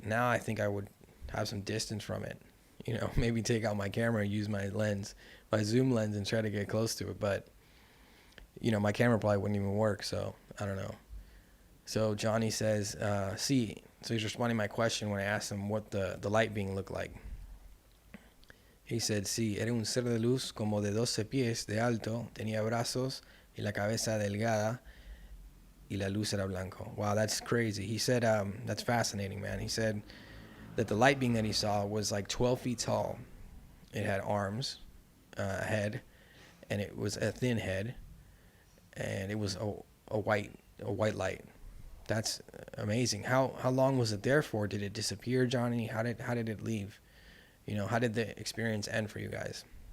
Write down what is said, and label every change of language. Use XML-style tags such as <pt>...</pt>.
<en>Now I think I would have some distance from it, maybe take out my camera, use my zoom lens, and try to get close to it. But, my camera probably wouldn't even work, so I don't know. So Johnny says, so he's responding to my question when I asked him what the light being looked like. He said,</en> <es>sí, era un ser de luz como de 12 pies de alto, tenía brazos y la cabeza delgada y la luz era blanco.</es> <en>Wow, that's crazy. He said, that's fascinating, man. He said that the light being that he saw was like 12 feet tall. It had arms, a head, and it was a thin head, and it was a white light. That's amazing. How long was it there for? Did it disappear, Johnny? How did it leave? How did the experience end for you guys?</en>